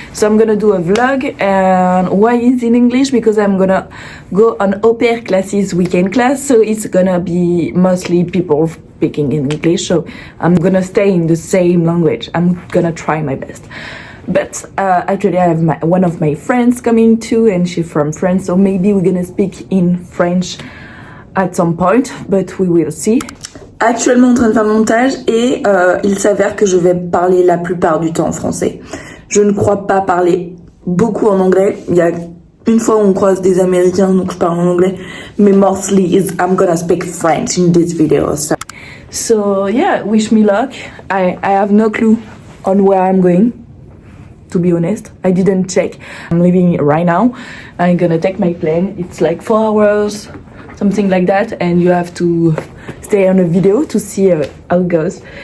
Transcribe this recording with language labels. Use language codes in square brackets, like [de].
[en] So I'm gonna do a vlog, and why is in English? Because I'm gonna go on au pair classes, weekend class, so it's gonna be mostly people speaking in English, so I'm gonna stay in the same language. I'm gonna try my best. But actually I have one of my friends coming too, and she's from France, so maybe we're gonna speak in French at some point, but we will see. [fr] Actuellement en train de faire mon montage et il s'avère que je vais parler la plupart du temps en français. Je ne crois pas parler beaucoup en anglais. Il y a une fois où on croise des Américains, donc je parle en anglais. [en] Mais mostly I'm gonna speak French in this video. So yeah, wish me luck. I have no clue on where I'm going. To be honest, I didn't check. I'm leaving right now. I'm gonna take my plane. It's like 4 hours, something like that, and you have to stay on a video to see how it goes.